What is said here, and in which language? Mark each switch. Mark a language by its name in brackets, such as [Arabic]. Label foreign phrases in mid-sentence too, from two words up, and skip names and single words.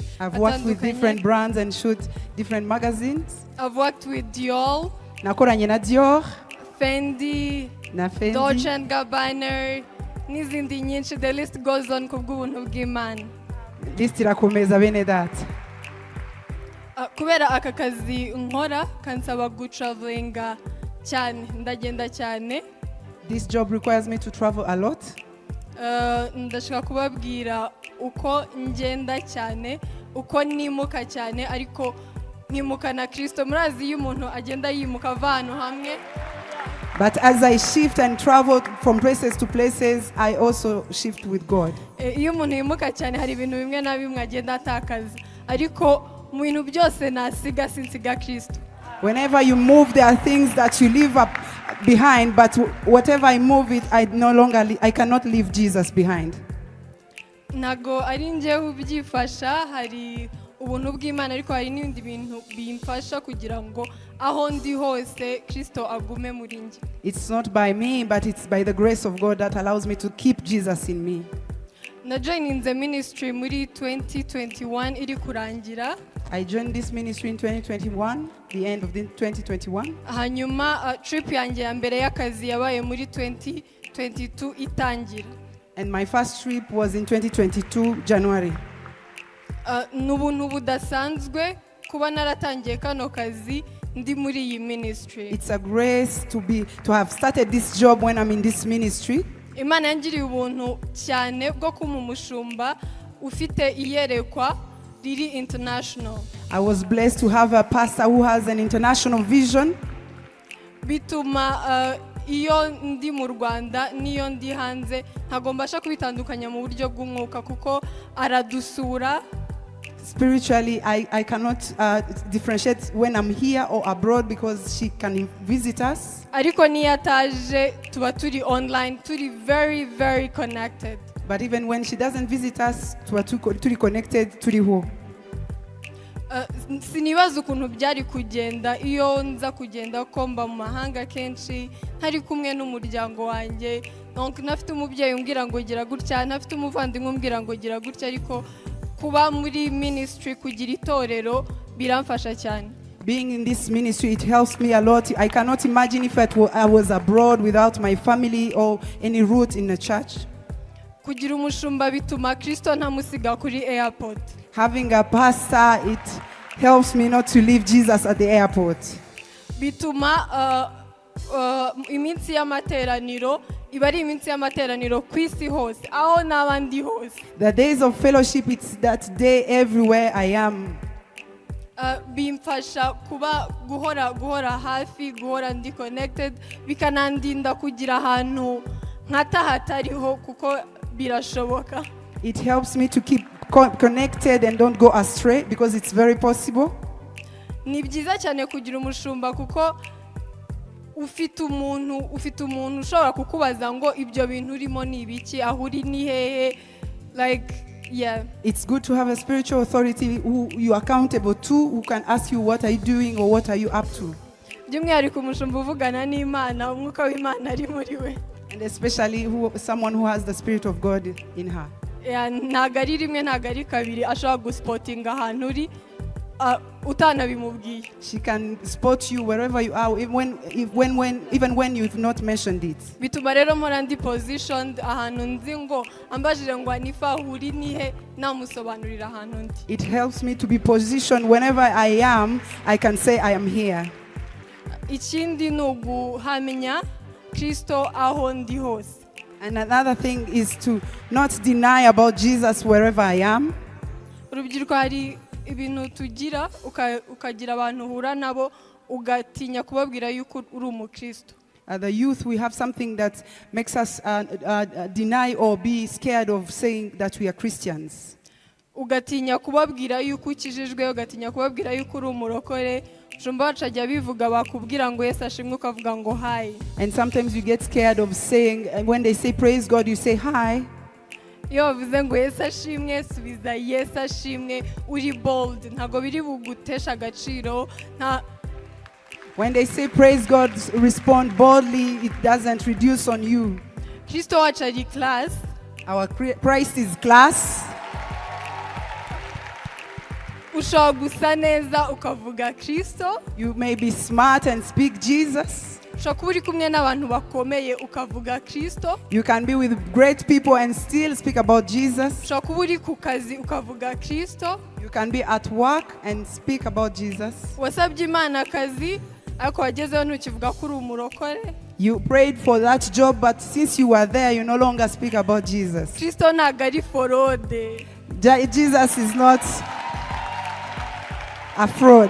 [English] I've worked with [Kinyarwanda] atandukanye. [English] different brands and shoot different magazines. I've worked with Dior, [Kinyarwanda] Nakoranye na Dior, Fendi, na Dolce Fendi. and Gabbana, n'izindi nyinshi. [English] The list goes on [Kinyarwanda] kubw'ubuntu bw'Imana. List irakomeza bene data. Kubera aka kazi nkora kansaba gutravelinga cyane, ndagenda cyane. [English] This job requires me to travel a lot. [Kinyarwanda] Ndashaka kubabwira uko ngenda cyane, uko nimuka cyane, ariko nkimuka na Kristo. Murazi iyo umuntu agenda yimuka ava ahantu hamwe, [English] But as I shift and travel from places to places, I also shift with God. [Kinyarwanda] iyo umuntu yimuka cyane hari ibintu bimwe na bimwe agenda atakaza, ariko mu bintu byose nasiga sinsiga Kristo. [English] Whenever you move, there are things that you leave up behind, but whatever I move it, I cannot leave Jesus behind. [Kinyarwanda] Ntago ari njyewe ubyifasha, hari ubuntu bw'Imana, ariko hari n'ibindi bintu bimfasha kugira ngo aho ndi hose Kristo agume muri njye. [English] It's not by me, but it's by the grace of God that allows me to keep Jesus in me. [Kinyarwanda] Najoininze ministry muri 2021 iri kurangira. [English] I joined this ministry in 2021, the end of 2021. [Kinyarwanda] Hanyuma trip yanjye ya mbere y'akazi yabaye muri 2022 itangira. [English] And my first trip was in 2022, January. [Kinyarwanda] N'ubuntu budasanzwe kuba naratangiye kano kazi ndi muri iyi ministry. [English] It's a grace to have started this job when I'm in this ministry. [Kinyarwanda] Imana yangiriye ubuntu cyane bwo kuma umushumba ufite iyerekwa riri international. [English] I was blessed to have a pastor who has an international vision. [Kinyarwanda] Bituma iyo ndi mu Rwanda n'iyo ndi hanze ntago mbasha kubitandukanya mu buryo bw'umwuka kuko aradusura. [English] Spiritually, I cannot differentiate when I'm here or abroad because she can visit us. [Kinyarwanda] Ariko niyo ataje tuba turi online, turi [English] very very connected. But even when she doesn't visit us, [Kinyarwanda] turi connected, turiho. Sinibaza ukuntu byari kugenda iyo nza kugenda ko mba mu mahanga kenshi ntari kumwe n'umuryango wanjye. Donc nafite umubyeyi umbwira ngo gira gutya, nafite umuvandimwe umbwira ngo gira gutya, ariko kuba muri ministry kugira itorero biramfasha cyane. [English] Being in this ministry, it helps me a lot. I cannot imagine if I was abroad without my family or any root in the church. [Kinyarwanda] Kugira umushumba bituma Kristo ntamusiga kuri airport. [English] Having a pastor, it helps me not to leave Jesus at the airport. [Kinyarwanda] Bituma iminsi y'amateraniro iba ari iminsi y'amateraniro ku isi hose aho n'abandi hose. [English] The days of fellowship, it's that day everywhere I am. [Kinyarwanda] Bimfasha kuba guhora hafi, guhora ndi connected, bikanandinda kugira ahantu nkatahatariho kuko birashoboka. [English] It helps me to keep connected and don't go astray because it's very possible. [Kinyarwanda] Ni byiza cyane kugira umushumba kuko ufite umuntu ushobora kukubaza ngo ibyo bintu urimo ni ibiki, aho uri ni hehe, [English] like yeah. It's good to have a spiritual authority who you are accountable to, who can ask you what are you doing or what are you up to. [Kinyarwanda] By'umwihariko umushumba uvugana n'Imana, umwuka w'Imana ari muri we. [English] And especially someone who has the Spirit of God in her. [Kinyarwanda] Ntago ari rimwe ntago ari kabiri ashobora gusipotinga ahantu uri utanabimubwiye. [English] She can spot you wherever you are, even when you've not mentioned it. [Kinyarwanda] Bituma rero mpora ndi positioned ahantu nzi ngo ambajije ngo Anifa uri nihe namusobanurira ahantu ndi. [English] It helps me to be positioned whenever I am. I can say I am here. [Kinyarwanda] Ikindi ni uguhamya Kristo aho ndi hose. [English] And another thing is to not deny about Jesus wherever I am. [Kinyarwanda] Urubyiruko hari ibintu tugira ukagira abantu uhura nabo ugatinya kubabwira yuko uri umukristo. [English] The youth, we have something that makes us deny or be scared of saying that we are Christians. [Kinyarwanda] Ugatinya kubabwira yuko ukijijwe, ugatinya kubabwira yuko uri umurokore. Jumba wacajya bivuga bakubwira ngo Yesu ashimwe ukavuga ngo hi. [English] And sometimes you get scared of saying, and when they say praise God, you say hi. [Kinyarwanda] Iyo bavuze ngo Yesu ashimwe subiza Yesu ashimwe uri bold, ntago biri bugutesha agaciro. [English] When they say praise God, respond boldly. It doesn't reduce on you. [Kinyarwanda] Kristo wacu ari class. [English] Our Christ is class. [Kinyarwanda] Ushobora gusa neza ukavuga Kristo. [English] You may be smart and speak Jesus. [Kinyarwanda] Ushobora kuba uri kumwe n'abantu bakomeye ukavuga Kristo. [English] You can be with great people and still speak about Jesus. [Kinyarwanda] Ushobora kuba uri ku kazi ukavuga Kristo. [English] You can be at work and speak about Jesus. [Kinyarwanda] Wasabye Imana akazi ariko wagezeho ntukivuga ko uri umurokore. [English] You prayed for that job, but since you were there, you no longer speak about Jesus. [Kinyarwanda] Kristo ntago ari forode. [English] Jesus is not a fraud.